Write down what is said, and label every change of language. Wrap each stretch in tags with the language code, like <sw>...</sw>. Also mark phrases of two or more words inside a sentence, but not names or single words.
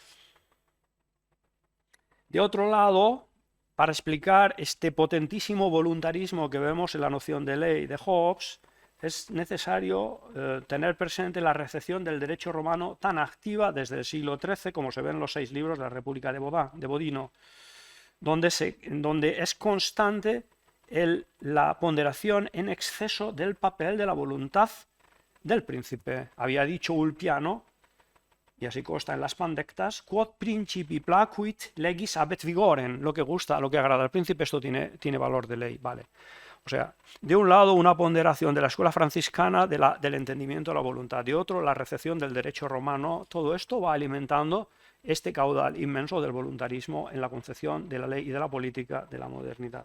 <es>De otro lado, para explicar este potentísimo voluntarismo que vemos en la noción de ley de Hobbes, es necesario tener presente la recepción del derecho romano tan activa desde el siglo XIII, como se ve en los 6 libros de la República de Bodino, donde es constante la ponderación en exceso del papel de la voluntad del príncipe. Había dicho Ulpiano, y así consta en las Pandectas,</es> <la>quod principi placuit legis habet vigorem,</la> <es>lo que gusta, lo que agrada al príncipe, esto tiene valor de ley, vale. O sea, de un lado una ponderación de la escuela franciscana del entendimiento de la voluntad, de otro la recepción del derecho romano. Todo esto va alimentando este caudal inmenso del voluntarismo en la concepción de la ley y de la política de la modernidad.</es>